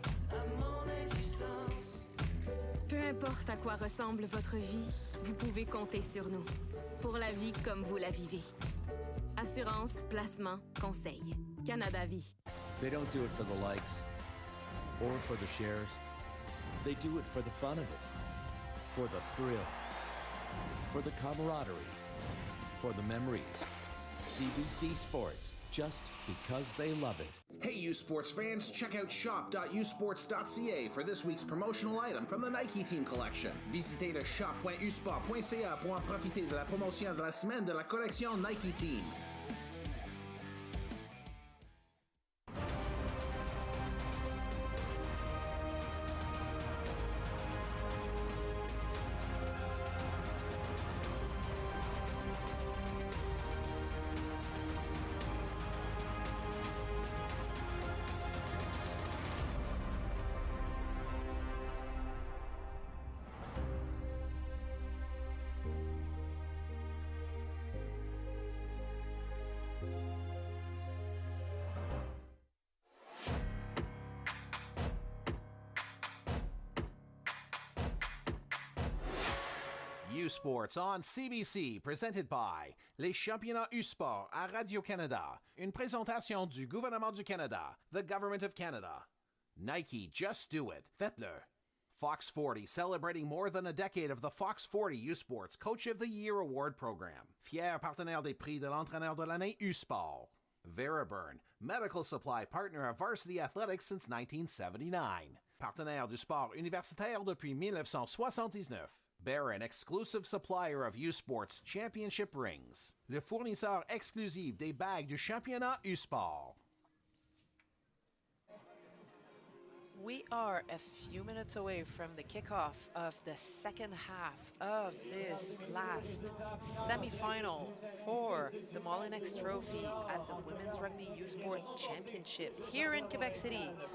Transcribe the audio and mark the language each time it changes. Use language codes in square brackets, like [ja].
[fr] À mon existence. Peu importe à quoi ressemble votre vie, vous pouvez compter sur nous. Pour la vie comme vous la vivez. Assurance, placement, conseil. Canada Vie. [en] They don't do it for the likes or for the shares. They do it for the fun of it, for the thrill, for the camaraderie, for the memories. CBC Sports, just because they love it. Hey, U Sports fans, check out shop.usports.ca for this week's promotional item from the Nike Team Collection. [fr] Visitez le shop.usport.ca pour en profiter de la promotion de la semaine de la collection Nike Team. [en] U Sports on CBC, presented by [fr] les championnats U-Sport à Radio-Canada. Une présentation du gouvernement du Canada, [en] the Government of Canada. Nike, just do it. [fr] Faites-le. [en] Fox 40, celebrating more than a decade of the Fox 40 U-Sports Coach of the Year Award Program. [fr] Fier partenaire des prix de l'entraîneur de l'année U-Sport. [en] Veriburn, medical supply partner of Varsity Athletics since 1979. [fr] Partenaire du sport universitaire depuis 1979. [en] Barron, exclusive supplier of U-Sports Championship rings. [fr] Le fournisseur exclusif des bagues du championnat U-Sport. [en] We are a few minutes away from the kickoff of the second half of this last semifinal for the Molinex Trophy at the Women's Rugby U-Sport Championship here in Quebec City.